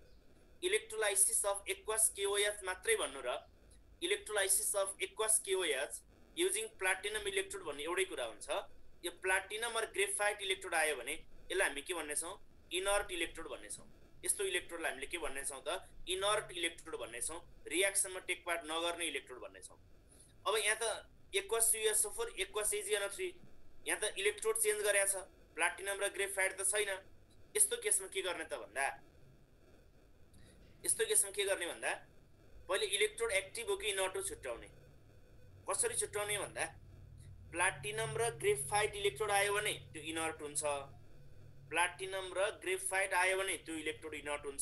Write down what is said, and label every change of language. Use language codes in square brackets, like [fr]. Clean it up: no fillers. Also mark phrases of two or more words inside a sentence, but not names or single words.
[en] electrolysis of aqueous KOH [ne] मात्रै भन्नु र [en] electrolysis of aqueous KOH using platinum electrode [ne] भन्ने एउटै कुरा हुन्छ। यो प्लाटिनम र [en] graphite electrode [ne] आयो भने यसलाई हामी के भन्ने छौं? [en] inert electrode [ne] भन्ने छौं। यस्तो इलेक्ट्रोडलाई हामीले के भन्ने छौं त? [en] inert electrode [ne] भन्ने छौं। रिएक्सनमा [en] take part [ne] नगर्ने इलेक्ट्रोड भन्ने छौं। अब यहाँ त [en] aqueous CuSO4 aqueous AgNO3 [ne] यहाँ त [en] electrode change [ne] गरेको छ, प्लाटिनम र ग्रेफाइट त छैन। यस्तो केसमा के गर्ने त भन्दा पहिले [en] electrode active [ne] हो कि इनर्ट हो छुट्याउने। कसरी छुट्याउने भन्दा प्लाटिनम र [en] graphite electrode [ne] आयो भने त्यो इनर्ट हुन्छ, प्लाटिनम र ग्रेफाइट आयो भने त्यो [en] electrode inert [ne] हुन्छ।